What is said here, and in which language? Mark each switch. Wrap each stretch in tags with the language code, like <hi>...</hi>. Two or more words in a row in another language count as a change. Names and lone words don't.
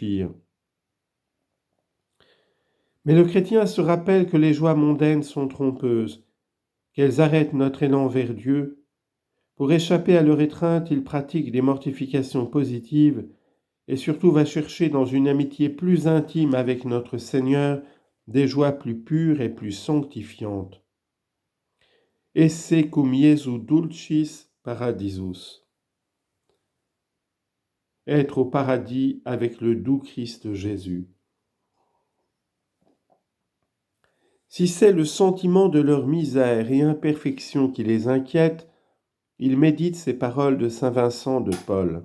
<fr>» Mais le chrétien se rappelle que les joies mondaines sont trompeuses, qu'elles arrêtent notre élan vers Dieu. Pour échapper à leur étreinte, il pratique des mortifications positives et surtout va chercher dans une amitié plus intime avec notre Seigneur des joies plus pures et plus sanctifiantes.</fr> <la>Esse cum Iesu dulcis paradisus.</la> <fr>Être au paradis avec le doux Christ Jésus. Si c'est le sentiment de leur misère et imperfection qui les inquiète, ils méditent ces paroles de saint Vincent de Paul.</fr>